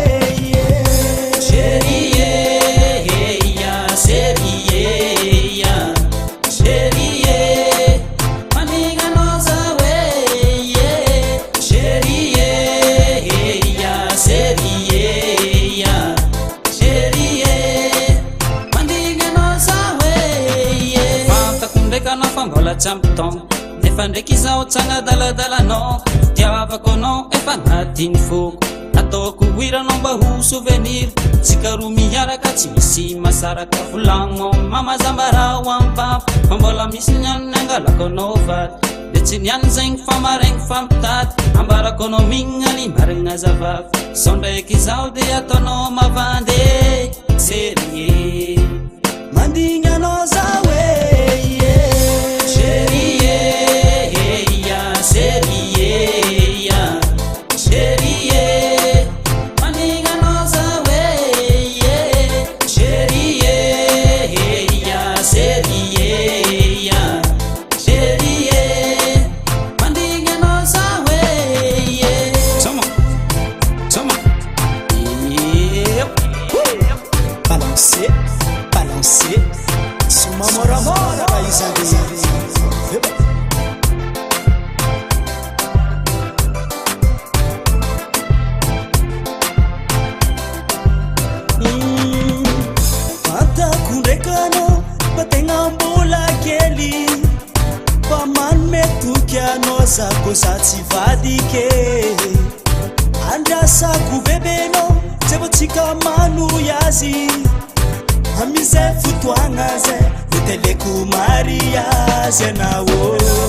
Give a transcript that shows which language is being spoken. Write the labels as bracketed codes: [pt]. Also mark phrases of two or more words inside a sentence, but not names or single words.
[mg] serie ya serie ya serie mandinganao zawe serie ya serie ya serie mandinganao zawe fantakundraiky anao fa mbola tsy ampy taogno nefa ndraiky izao tsagna daladalanao tiavako anao efa agnatiny foko ataoko hiranao mba ho souvenir tsika roa miaraka tsy misy masaraka volagno mamazambarao ampampo fa mbola misy nianony angalako anao vaty de tsy niany zegny fa maraigny fa mitady ambarako anao mignaly marigna zavavy sao ndraiky izao de ataonao mavandy serie mandinganao zawe serie ya serie ya serie mandinganao zawe serie ya serie ya serie mandinganao zawe Toma Toma [fr] balancer balancer [mg] soma moramora baizande fantako ndraikanao fa tegna mbola kely fa manome toky anao zako za tsy vadike andrasako bebenao zay vo tsika manoy azy amizay fotoagna zay neteleko mariazy anao